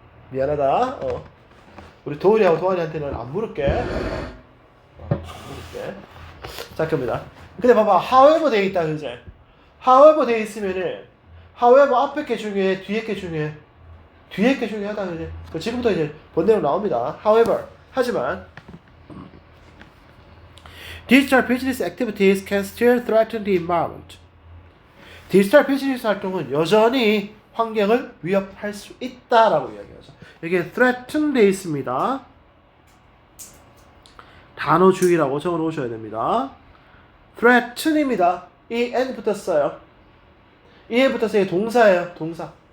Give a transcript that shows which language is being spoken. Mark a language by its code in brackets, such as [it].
[ko] 미안하다. 우리 도훈이하고 도환이한테는 안 물을게. 안 물을게. 자, 겁니다. 근데 봐봐, however 돼 있다, 그제? however 돼 있으면은, however 앞에 게 중요해, 뒤에 게 중요해. 뒤에 게 중요하다, 그제? 지금부터 이제 본대로 나옵니다. [en] however, 하지만, digital business activities can still threaten the environment. [ko] 디지털 비즈니스 활동은 여전히 환경을 위협할 수 있다라고 이야기하죠. 여기에 threaten 돼 있습니다. 단어주의라고 적어 놓으셔야 됩니다. threaten입니다. 이 n 붙었어요. 이 n 붙었어요. 동사예요. 동사.